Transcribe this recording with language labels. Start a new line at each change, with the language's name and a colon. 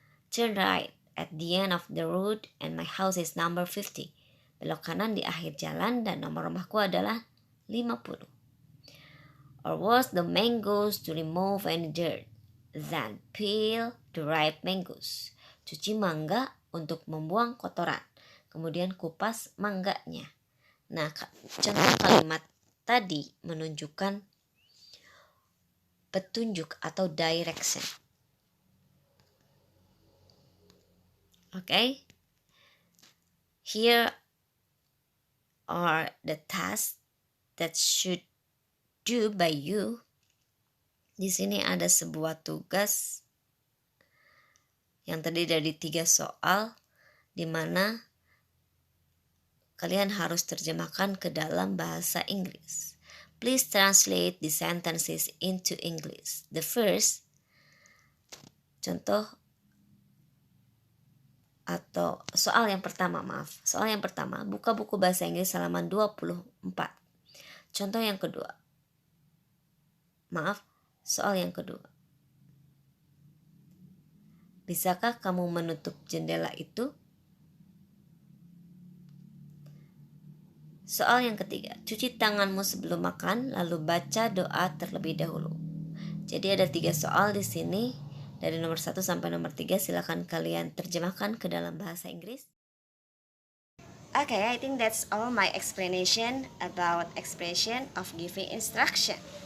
English: Turn right at the end of the road and my house is number 50.
Indonesian: Belok kanan di akhir jalan dan nomor rumahku adalah 50.
English: Or wash the mangoes to remove any dirt. Then peel the ripe mangoes.
Indonesian: Cuci mangga untuk membuang kotoran. Kemudian kupas mangganya. Nah, contoh kalimat tadi menunjukkan petunjuk atau direction.
English: Okay? Here are the tasks that should do by you.
Indonesian: Di sini ada sebuah tugas yang terdiri dari 3 soal di mana kalian harus terjemahkan ke dalam bahasa Inggris.
English: Please translate the sentences into English. The first,
Indonesian: contoh atau soal yang pertama, buka buku bahasa Inggris halaman 24. Contoh yang kedua. Soal yang kedua. Bisakah kamu menutup jendela itu? Soal yang ketiga, cuci tanganmu sebelum makan, lalu baca doa terlebih dahulu. Jadi ada 3 soal di sini, dari nomor 1 sampai nomor 3, silakan kalian terjemahkan ke dalam bahasa Inggris.
English: Okay, I think that's all my explanation about expression of giving instruction.